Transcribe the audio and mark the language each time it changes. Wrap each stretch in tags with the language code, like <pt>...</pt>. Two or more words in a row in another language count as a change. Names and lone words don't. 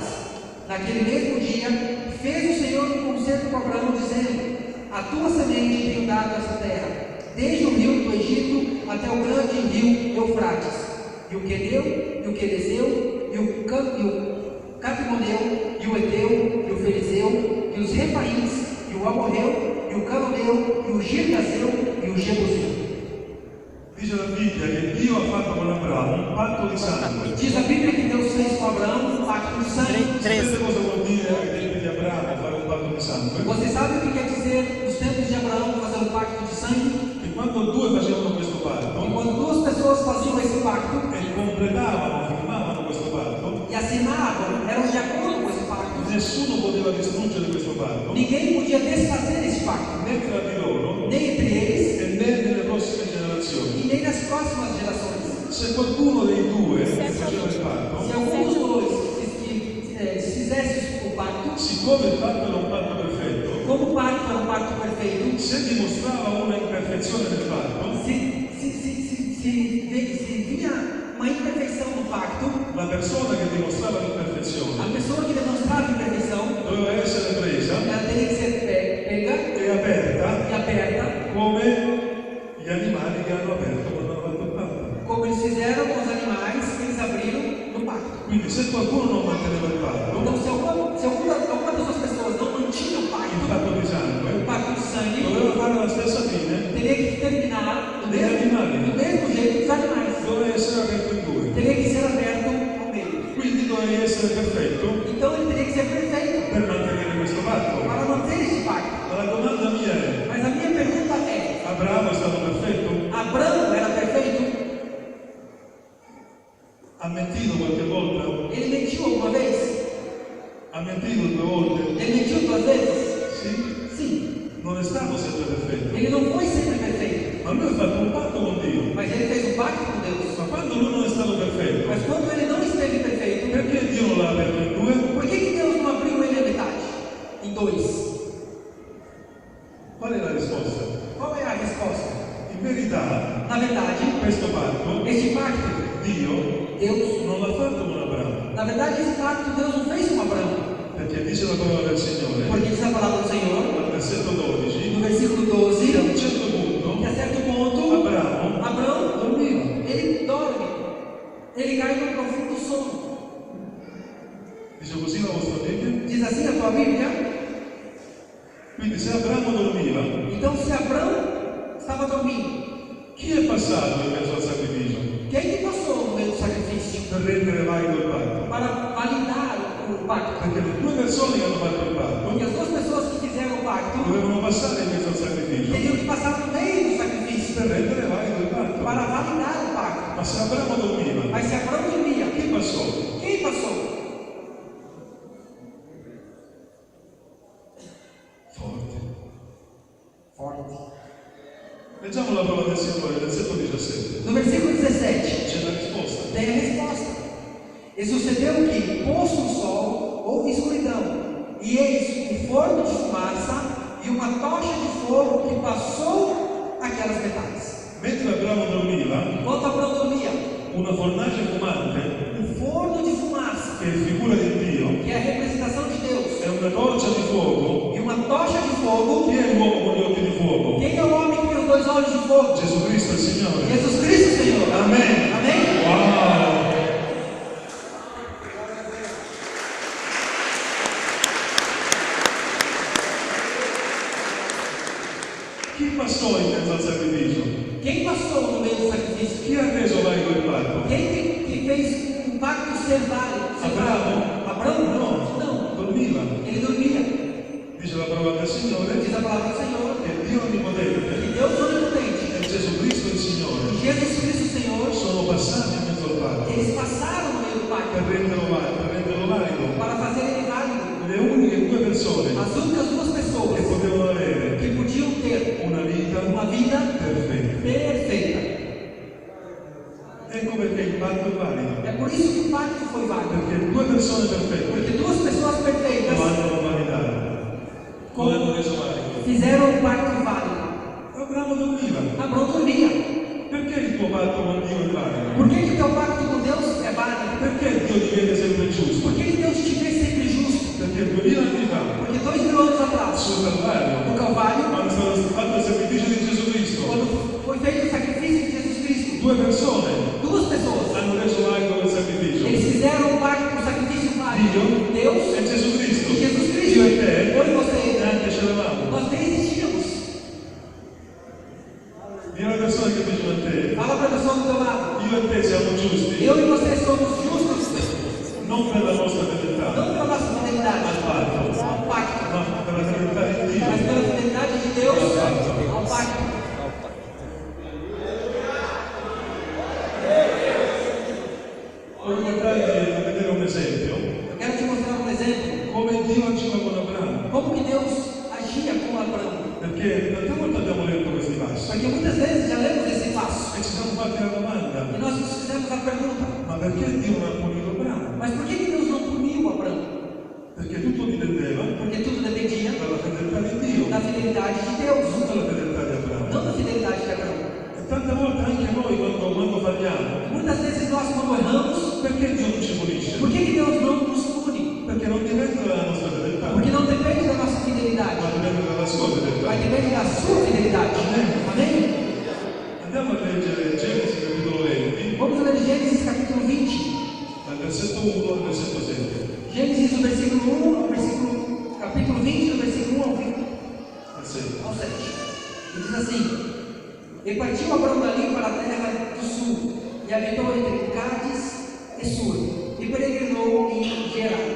<pt>Naquele mesmo dia, fez o Senhor um concerto com Abraão, dizendo: A tua semente tenho dado essa terra, desde o rio do Egito até o grande rio Eufrates, e o Queneu, e o Quenezeu, e o Cadmoneu, e o Eteu, e o Ferizeu, e os Refaíns, e o Amorreu, e o Cananeu, e o Girgazeu, e o Jebuseu.</pt> <it>Dice la Bibbia che Dio ha fatto con Abramo un patto di sangue.</it> <pt>Diz a Bíblia que Deus fez com Abraão um pacto de sangue.</pt> <it>Sapete cosa vuol dire ai tempi di Abramo fare un patto di sangue?</it> <pt>Você sabe o que quer dizer nos tempos de Abraão fazer um pacto de sangue?</pt> <it>Che quando due facevano questo E patto</it> <pt>quando duas pessoas faziam esse pacto</pt> <it>e completavano, firmavano questo patto,</it> <pt>e assinavam, eram de acordo com esse pacto.</pt> <it>nessuno poteva distruggere questo patto,</it> <pt>Ninguém podia desfazer esse pacto,</pt> <it>né tra di loro</it> <pt>nem entre eles</pt> <it>e né nelle prossime generazioni.</it> <pt>e nem nas próximas gerações.</pt> <it>Se qualcuno dei due faceva il patto,</it> <pt>se algum dos dois desfizesse o pacto,</pt> <it>siccome il patto era un patto perfetto,</it> <pt>como o pacto era um pacto perfeito,</pt> <it>se dimostrava una imperfezione del patto,</it> <pt>se vinha uma imperfeição no pacto,</pt> <it>la persona che dimostrava</it> <pt>a</pt> <it>l'imperfezione</it> <pt>pessoa que demonstrava imperfeição,</pt> <it>doveva essere presa</it> <pt>ela teria que ser pega</pt> <it>e aperta</it> <pt>e aperta,</pt> <it>come gli animali che hanno aperto quando hanno fatto il patto.</it> <pt>como eles fizeram com os animais que eles abriram no pacto.</pt> <it>Quindi se qualcuno non manteneva il</it> <pt>Então,</pt> <it>patto,</it> <pt>se alguma dessas pessoas não mantinha o</pt> <it>il</it> <pt>pacto</pt> <it>patto di sangue,</it> <pt>de sangue,</pt> <it>doveva fare la stessa fine,</it> <pt>teria que terminar do</pt> <it>degli</it> <pt>mesmo</pt> <it>animali,</it> <pt>jeito dos animais.</pt> <it>doveva essere aperto in due.</it> <pt>Teria que ser aberto ao meio.</pt> <it>Quindi dovevi essere perfetto</it> <pt>Então ele teria que ser perfeito</pt> <it>per mantenere questo patto.</it> <pt>para manter esse pacto.</pt> <it>Ma la domanda mia è:</it> <pt>Mas a minha pergunta é:</pt> <it>Abramo è stato perfetto?</it> <pt>Abraão era perfeito?</pt> <it>Ha mentito qualche volta?</it> <pt>Ele mentiu alguma vez?</pt> <it>Ha mentito 2 volte?</it> <pt>Ele mentiu 2 vezes?</pt> <it>Sì?</it> <pt>Sim.</pt> <it>Non è stato sempre perfetto.</it> <pt>Ele não foi sempre perfeito.</pt> <it>Ma lui ha fatto un patto con Dio.</it> <pt>Mas ele fez um pacto com Deus.</pt> <it>Ma quando lui non è stato perfetto,</it> <pt>Mas quando ele não esteve perfeito,</pt> <it>perché Dio non l'ha aperto in due?</it> <pt>por que Deus não abriu ele a metade? Em 2?</pt> <it>Qual è la risposta?</it> <pt>Qual é a resposta?</pt> <it>In verità,</it> <pt>Na verdade,</pt> <it>questo patto</it> <pt>este pacto,</pt> <it>Dio</it> <pt>Deus,</pt> <it>non l'ha fatto con Abramo.</it> <pt>na verdade, esse pacto Deus não fez com Abraão.</pt> <it>Perché dice la parola del Signore,</it> <pt>Porque diz a palavra do Senhor,</pt> <it>al versetto 12,</it> <pt>no versículo</pt> <it>che a</it> <pt>12,</pt> <it>un certo punto</it> <pt>que a certo ponto,</pt> <it>Abramo dormiva.</it> <pt>ele dorme, ele cai num profundo sono.</pt> <it>Dice così la vostra Bibbia?</it> <pt>Diz assim a tua Bíblia?</pt> <it>Quindi se Abramo dormiva,</it> <pt>Então, se Abraão estava dormindo,</pt> <it>chi è passato in mezzo al sacrificio</it> <pt>quem que passou no meio do sacrifício</pt> <it>per rendere valido il patto?</it> <pt>para validar o pacto?</pt> <it>Perché le 2 persone che hanno fatto il</it> <pt>Porque</pt> <it>patto</it> <pt>as 2 pessoas que fizeram o pacto</pt> <it>dovevano passare in mezzo al sacrificio</it> <pt>teriam que passar no meio do sacrifício</pt> <it>per rendere valido il patto.</it> <pt>para validar o pacto.</pt> <it>Ma se Abramo dormiva,</it> <pt>Mas se Abraão dormia,</pt> <it>chi passò?</it> <pt>quem passou?</pt> <it>Forte. Leggiamo la parola del Signore, versetto 17.</it> <pt>No versículo 17,</pt> <it>C'è la risposta.</it> <pt>tem a resposta. E sucedeu que, posto o sol, houve escuridão, e eis um forno de fumaça e uma tocha de fogo que passou aquelas metades.</pt> <it>Mentre Abramo dormiva,</it> <pt>Enquanto Abraão dormia,</pt> <it>una fornace fumante,</it> <pt>forno de fumaça,</pt> <it>che è figura di Dio,</it> <pt>que é a representação de Deus,</pt> <it>è una torcia di fuoco.</it> <pt>e uma tocha de fogo.</pt> <it>Chi è l'uomo con gli occhi di fuoco?</it> <pt>Quem é o homem que tem os 2 olhos de fogo?</pt> <it>Gesù Cristo è il Signore.</it> <pt>Jesus Cristo, Senhor.</pt> <it>Amen.</it> <pt>Amém?</pt> <it>Wow! Chi passò in mezzo al sacrificio?</it> <pt>Quem passou no meio do sacrifício?</pt> <it>Chi ha reso valido il patto?</it> <pt>Quem que fez um pacto ser válido? Abraão? Abraão? Não.</pt> <it>Dormiva.</it> <pt>Ele dormia.</pt> <it>Dice la parola del Signore</it> <pt>Diz a palavra do Senhor</pt> <it>che Dio Onnipotente</it> <pt>que Deus onipotente</pt> <it>e Gesù Cristo il</it> <pt>e</pt> <it>Signore</it> <pt>Jesus Cristo, Senhor,</pt> <it>sono passati in mezzo al patto</it> <pt>eles passaram no meio do</pt> <it>per</it> <pt>pacto</pt> <it>renderlo valido.</it> <pt>para fazer ele válido.</pt> <it>Le uniche 2 persone</it> <pt>As únicas 2 pessoas</pt> <it>che potevano avere</it> <pt>que podiam ter</pt> <it>una vita</it> <pt>uma vida</pt> <it>perfetta.</it> <pt>perfeita.</pt> <it>Ecco perché il patto è valido.</it> <pt>É por isso que o pacto foi válido.</pt> <it>Perché 2 persone perfette</it> <pt>Porque 2 pessoas perfeitas</pt> <it>lo hanno validato. Lo hanno reso valido.</it> <pt>fizeram o pacto válido.</pt> <it>Abramo dormiva.</it> <pt>Abraão dormia.</pt> <it>Perché il tuo patto con Dio è valido?</it> <pt>Por que o teu pacto com Deus é válido?</pt> <it>Perché Dio ti vede sempre giusto?</it> <pt>Por que Deus te vê sempre justo?</pt> <it>Perché 2000 anni fa,</it> <pt>Porque 2000 anos atrás,</pt> <it>sul Calvario,</it> <pt>no Calvário,</pt> <it>quando è stato fatto il sacrificio di Gesù Cristo,</it> <pt>quando foi feito o sacrifício de Jesus Cristo,</pt> <it>2 persone</it> <pt>2 pessoas,</pt> <it>hanno reso valido quel sacrificio.</it> <pt>eles fizeram o pacto, o sacrifício válido. Deus</pt> <it>E Gesù Cristo.</it> <pt>e Jesus Cristo.</pt> <it>Io e te</it> <pt>Eu e você,</pt> <it>neanche c'eravamo.</it> <pt>nós nem existíamos.</pt> <it>Di una persona che vicino a te,</it> <pt>Fala para a pessoa do teu lado.</pt> <it>io e te siamo giusti,</it> <pt>Eu e você somos justos,</pt> <it>non per la nostra fedeltà</it> <pt>não pela nossa fidelidade</pt> <it>al patto,</it> <pt>ao pacto,</pt> <it>ma per la fedeltà di</it> <pt>mas</pt> <it>Dio.</it> <pt>pela fidelidade de Deus ao pacto.</pt> <it>Voglio portarvi a vedere un esempio,</it> <pt>Eu quero te mostrar um exemplo.</pt> <it>come Dio agiva con Abramo,</it> <pt>Como que Deus agia com Abraão?</pt> <it>perché tante volte abbiamo letto questi passi</it> <pt>Porque muitas vezes já lemos esse passo</pt> <it>e ci siamo fatti la domanda,</it> <pt>e nós nos fizemos a pergunta:</pt> <it>ma perché Dio non ha punito Abramo?</it> <pt>Mas por que Deus não puniu Abraão?</pt> <it>Perché tutto dipendeva</it> <pt>Porque tudo dependia</pt> <it>dalla fedeltà di Dio,</it> <pt>da fidelidade de Deus,</pt> <it>non dalla fedeltà di Abramo.</it> <pt>não da fidelidade de Abraão.</pt> <it>E tante volte anche noi quando falliamo,</it> <pt>Muitas vezes nós, quando erramos,</pt> <it>perché Dio non ci punisce?</it> <pt>por que Deus não nos pune?</pt> <it>Perché non dipende dalla nostra fedeltà,</it> <pt>Porque não depende da nossa fidelidade,</pt> <it>ma dipende dalla sua fedeltà.</it> <pt>mas depende da sua fidelidade. Amém?</pt> <it>Andiamo a leggere Genesi capitolo 20,</it> <pt>Vamos ler Gênesis capítulo 20.</pt> <it>dal versetto 1 al versetto 7.</it> <pt>Gênesis, do versículo 1, capítulo 20, do versículo 1 ao 7. E diz assim: E partiu Abraão dali para a terra do sul, e habitou entre Cádiz e Sur, e peregrinou em Gerar.</pt>